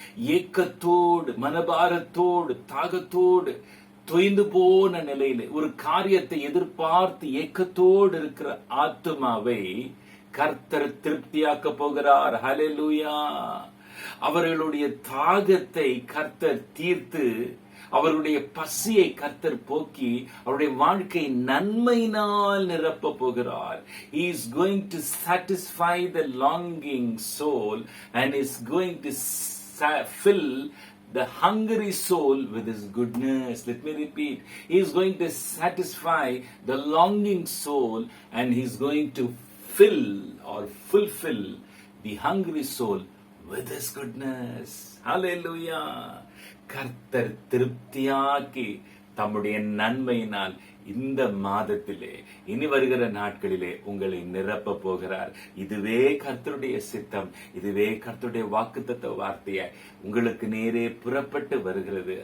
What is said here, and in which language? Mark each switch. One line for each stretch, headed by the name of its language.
Tamil: ஏக்கத்தோடு மனபாரத்தோடு தாகத்தோடு தொய்ந்து போன நிலையில ஒரு காரியத்தை எதிர்பார்த்து ஏக்கத்தோடு இருக்கிற ஆத்துமாவை கர்த்தர் திருப்தியாக்க போகிறார். ஹல்லேலூயா! அவர்களுடைய தாகத்தை கர்த்தர் தீர்த்து அவருடைய பசியை கர்த்தர் போக்கி அவருடைய வாழ்க்கை நன்மையினால் நிரப்ப போகிறார்.
English: He is going to satisfy the longing soul and is going to fill the hungry soul with his goodness. Let me repeat. He is going to satisfy the longing soul and he is going to fill or fulfill the hungry soul with his goodness. Hallelujah!
Tamil: கர்த்தர் திருப்தியாக்கி தம்முடைய நன்மையினால் இந்த மாதத்திலே இனி வருகிற நாட்களிலே உங்களை நிரப்ப போகிறார். இதுவே கர்த்தருடைய சித்தம், இதுவே கர்த்தருடைய வாக்குத்தத்த வார்த்தையாய் உங்களுக்கு நேரே புறப்பட்டு வருகிறது.